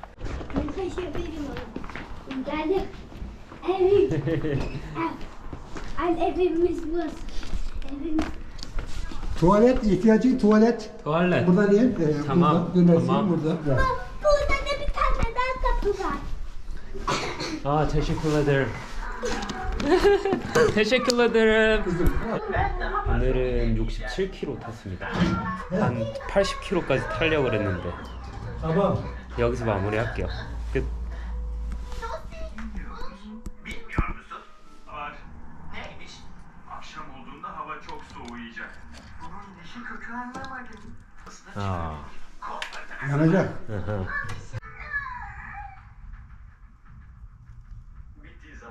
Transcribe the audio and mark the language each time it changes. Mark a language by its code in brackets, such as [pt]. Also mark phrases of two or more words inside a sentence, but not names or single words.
[tr] Geldim. Evimiz bu. Evimiz. Tuvalet ihtiyacı tuvalet. Tuvalet. Burada niye? Tamam, Burada, dönersin tamam. burada. Burada da bir tane daha kapı var. [ko] 아, [tr] teşekkür ederim. teşekkür ederim. [ko] 오늘은 67km 탔습니다. 한 80km까지 타려고 그랬는데 [tr] Tamam. [ko] 여기서 마무리할게요. 끝. [tr] Bilmiyor musun? Var. Neymiş? Akşam olduğunda hava çok soğuyacak. Bunun dişi kökü anlamadım. [ko] 아. [tr] Yanacak. [ko] 아하. [tr] Bittiği zaman